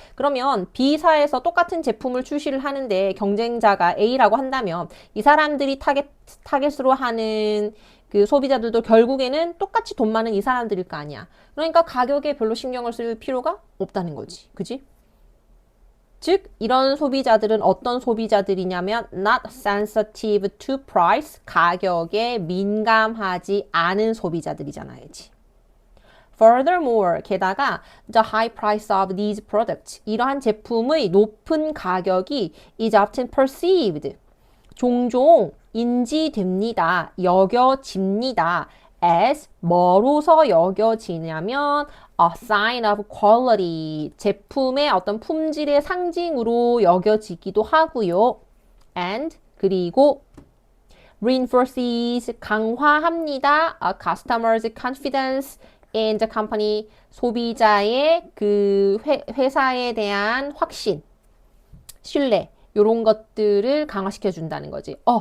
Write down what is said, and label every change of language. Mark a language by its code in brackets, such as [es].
[ko] 그러면 B사에서 똑같은 제품을 출시를 하는데 경쟁자가 A라고 한다면 이 사람들이 타겟으로 하는 그 소비자들도 결국에는 똑같이 돈 많은 이 사람들일 거 아니야. 그러니까 가격에 별로 신경을 쓸 필요가 없다는 거지. 그지? 즉 이런 소비자들은 어떤 소비자들이냐면 [en] not sensitive to price, [ko] 가격에 민감하지 않은 소비자들이잖아야지. [en] Furthermore, [ko] 게다가 [en] the high price of these products, [ko] 이러한 제품의 높은 가격이 [en] is often perceived, [ko] 종종 인지됩니다, 여겨집니다. as 뭐로서 여겨지냐면 [en] a sign of quality, [ko] 제품의 어떤 품질의 상징으로 여겨지기도 하고요. and 그리고 [en] reinforces [ko] 강화합니다. [en] a customer's confidence in the company, [ko] 소비자의 그 회사에 대한 확신, 신뢰 이런 것들을 강화시켜 준다는 거지.